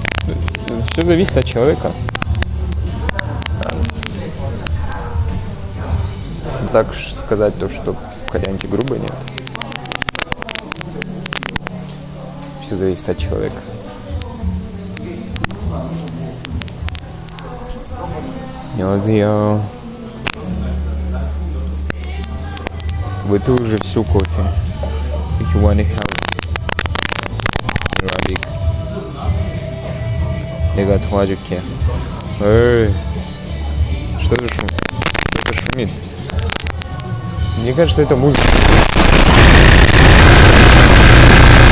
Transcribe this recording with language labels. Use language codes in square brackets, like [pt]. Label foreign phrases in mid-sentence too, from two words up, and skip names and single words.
[ru] Все зависит от человека. Так сказать то, что кореянки грубые, нет. Все зависит от человека. [ko] 안녕하세요. [ru] Выпил уже всю кофе. [en] If you want to help Arabic. [ko] 내가 도와줄게. [ru] Эй, что за шум? Кто-то шумит. Мне кажется, это музыка.